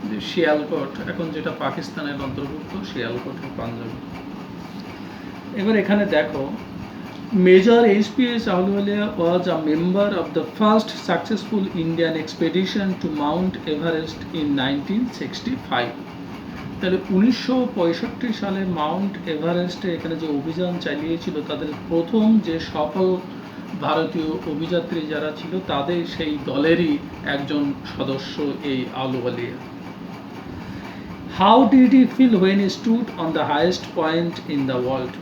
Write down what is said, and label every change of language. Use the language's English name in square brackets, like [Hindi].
[Bangla] শিয়ালকোট, এখন যেটা পাকিস্তানের অন্তর্ভুক্ত শিয়ালকোট পাঞ্জাবে। এবার এখানে দেখো, [English] Major HPS Ahluwalia was a member of the first successful Indian expedition to Mount Everest in 1965. [Bangla] তাহলে 1965 সালে মাউন্ট এভারেস্টে এখানে যে অভিযান চালিয়েছিল, তাদের প্রথম যে সফল ভারতীয় অভিযাত্রী যারা ছিল তাদের সেই দলেরই একজন সদস্য এই Ahluwalia. [English] How did he feel when he stood on the highest point in the world?